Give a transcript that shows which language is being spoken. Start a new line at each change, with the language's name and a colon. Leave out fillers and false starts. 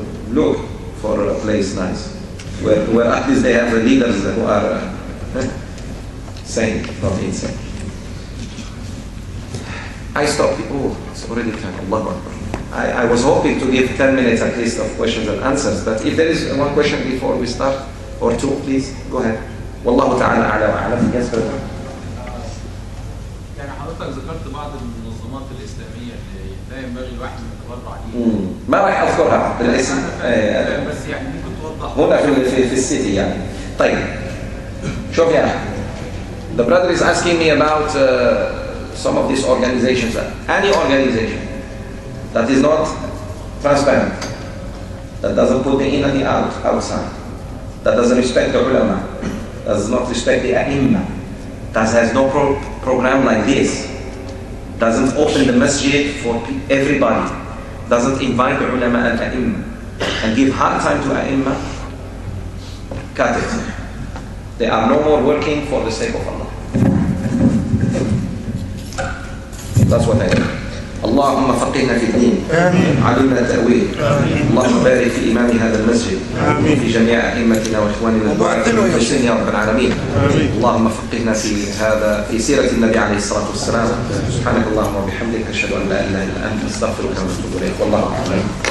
English: Look for a place nice, where at least they have the leaders who are sane, not insane. I stopped. Oh, it's already time. Allahu Akbar. I was hoping to give 10 minutes at least of questions and answers, but if there is one question before we start, or two, please, go ahead.
Arabic: Wallahu ta'ala a'la wa a'lam.
English: Yes, brother.
Arabic: يعني حضرتك ذكرت بعض المنظمات الإسلامية اللي لا ينبغي الواحد أن يتبرع ليها. ما راح أذكرها بالاسم. بس يعني ممكن توضح. هنا في السيتي يعني. طيب. شوف يا أخي.
English: The brother is asking me about some of these organizations. Any organization that is not transparent, that doesn't put the in and the outside, that doesn't respect the ulama, does not respect the ai', that has no program like this, doesn't open the masjid for everybody, doesn't invite the ulama and ai', and give hard time to ai', cut it. They are no more working for the sake of Allah. That's what I do.
Arabic: اللهم فقهنا في الدين علمنا التأويل اللهم بارك في إمام هذا المسجد في جميع أئمتنا وإخواننا الدعاة المخلصين يا رب العالمين اللهم فقهنا في سيرة النبي عليه الصلاة والسلام سبحانك اللهم وبحمدك أشهد أن لا إله إلا أنت أستغفرك ونتوب إليك والله أعلم